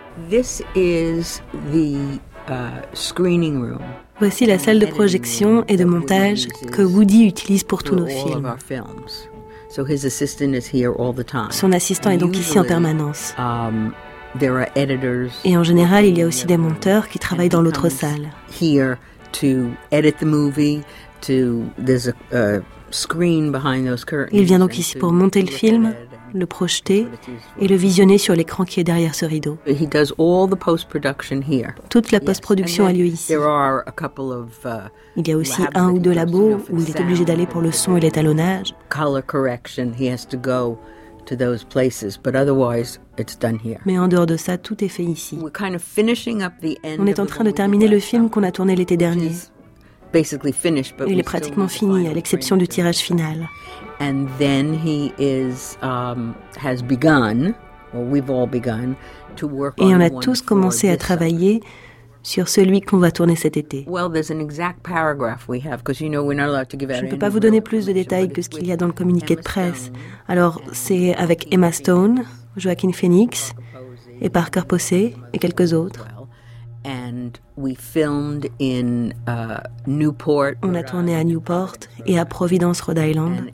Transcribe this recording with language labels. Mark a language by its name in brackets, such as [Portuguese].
[English] This is the screening room. [French] Voici la salle de projection et de montage que Woody utilise pour tous nos films. Son assistant est donc ici en permanence. [English] there are editors. [French] Et en général, il y a aussi des monteurs qui travaillent dans l'autre salle. [English] Here to edit the movie, to there's a screen behind those curtains. [French] Il vient donc ici pour monter le film, le projeter et le visionner sur l'écran qui est derrière ce rideau. [English] He does all the post-production here. [French] Toute la post-production a lieu ici. [English] There are a couple of [French] il y a aussi un ou deux labos où il est obligé d'aller pour le son et l'étalonnage. [English] Color correction, he has to go to those places, but otherwise it's done here. [French] Mais en dehors de ça, tout est fait ici. [English] We're kind of finishing up the end. [French] On est en train de terminer le film qu'on a tourné l'été dernier. [English] Basically finished, but [French] il est pratiquement fini à l'exception du tirage final. [English] And then he is has begun, or we've all begun to work on. [French] Et on a tous commencé à travailler sur celui qu'on va tourner cet été. [English] Well, there's an exact paragraph we have, because you know we're not allowed to give out. [French] Je ne peux pas vous donner plus de détails que ce qu'il y a dans le communiqué de presse. Alors c'est avec Emma Stone, Joaquin Phoenix et Parker Posey et quelques autres. [English] And we filmed in Newport. [French] On a tourné à Newport et à Providence, Rhode Island.